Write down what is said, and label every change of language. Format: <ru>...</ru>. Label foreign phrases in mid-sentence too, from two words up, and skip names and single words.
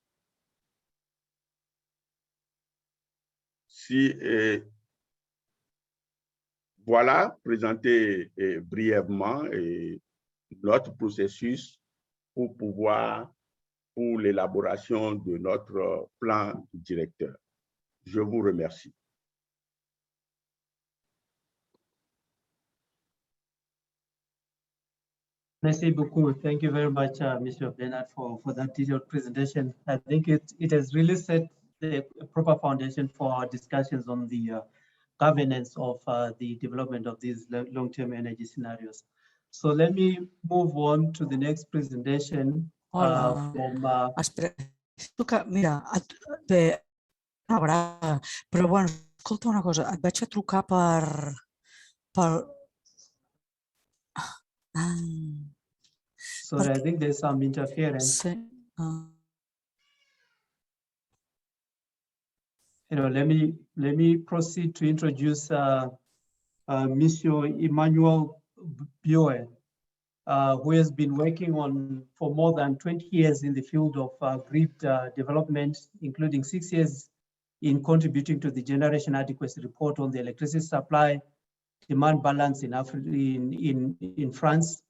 <fr>Voilà, présenté brièvement notre processus pour l'élaboration de notre plan directeur. Je vous remercie. Merci beaucoup.</fr> <en>Thank you very much, Mr. Bernard, for that detailed presentation. I think it has really set the proper foundation for our discussions on the governance of the development of these long-term energy scenarios. So let me move on to the next presentation.</en> <ca>Mira, però bueno, escolta una cosa, et vaig a trucar per...</ca> <en>Sorry, I think there's some interference. Sí. Let me proceed to introduce Monsieur Emmanuel Bioe, who has been working for more than 20 years in the field of grid development, including 6 years in contributing to the Generation Adequacy Report on the electricity supply demand balance in France.</en>